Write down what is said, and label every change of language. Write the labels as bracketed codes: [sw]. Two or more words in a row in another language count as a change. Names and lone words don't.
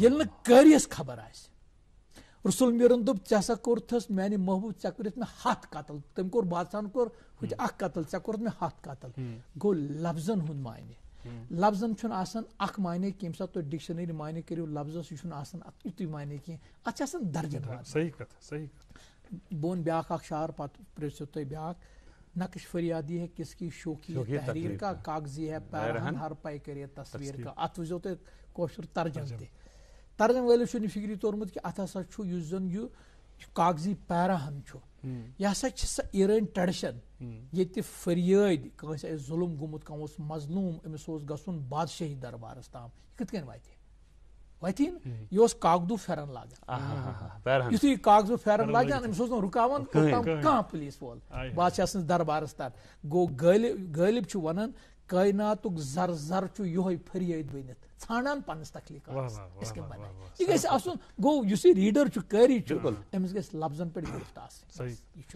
[ks] ییٚلہِ نہٕ قٲریَس خبر آسہِ رسول میرن دب ژےٚ ہسا کوٚرتھس میانہِ محبوب ژےٚ کٔرِتھ مےٚ 100 قتل تٔمۍ کوٚر بادشاہن کوٚر ہُتہِ 1 قتل ژےٚ کوٚرُتھ مےٚ 100 قتل گوٚو لفظن ہُنٛد معنی لفظن چھُنہٕ آسان اکھ معنی کینٛہہ ییٚمہِ ساتہٕ تُہۍ ڈکشنری معنی کٔرِو لفظس یہِ چھُنہٕ آسان یُتُے معنی کینٛہہ اتھ چھِ آسان درجن بہٕ وَنہٕ بیٛاکھ اکھ شعر پتہٕ پرٛژھِو تُہۍ بیٛاکھ [ur] نقش فریادی ہے کس کی شوخی تحریر کا کاغذی ہے پیرہن ہر پائی کرے تصویر کا [ks] اتھ وٕچھزیو تُہۍ کٲشُر ترجم تہِ ترجم وٲلِس چھُنہٕ فکری توٚرمُت کہِ اتھ ہسا چھُ یُس زن یہِ کاغذی پیراہن چھُ یہِ ہسا چھِ سۄ ایرٲنۍ ٹریڈشن ییٚتہِ فریٲدۍ کٲنٛسہِ آسہِ ظُلم گوٚمُت کانٛہہ اوس مظلوٗم أمِس اوس گژھُن بادشٲہی دربارس تام یہِ کِتھ کٔنۍ وتہِ یہِ اوس کاغدوٗ پھیرن لاگان یُتھُے یہِ کاغذوٗ پھیرن لاگان أمِس اوس نہٕ رُکاوان کانٛہہ پُلیٖس وول بادشاہ سٕنٛدِس دربارس تام گوٚو غٲلب چھُ ونان کٲیناتُک زر زر چھُ یِہوے فریٲدۍ بٔنِتھ ژھانڈان پننِس تخلیٖقاتس أسۍ کِتھ بناے یہِ گژھِ آسُن گوٚو یُس یہِ ریٖڈر چھُ قٲری چھُ أمِس گژھِ لفظن پٮ۪ٹھ گرفت آسٕنۍ.